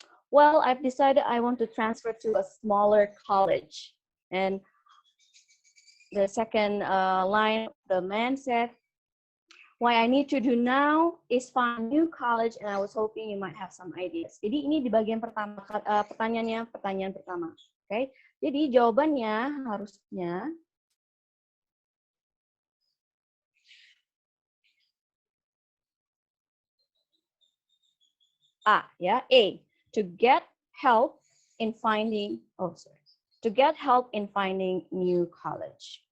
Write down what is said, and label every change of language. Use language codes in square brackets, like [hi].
[en] Well, I've decided I want to transfer to a smaller college. And the second line, the man said, what I need to do now is find a new college and I was hoping you might have some ideas. [id] Jadi ini di bagian pertama, pertanyaannya, pertanyaan pertama. [en] Okay? [id] Jadi jawabannya harusnya A, ya, A, [en] to get help in finding, to get help in finding new college.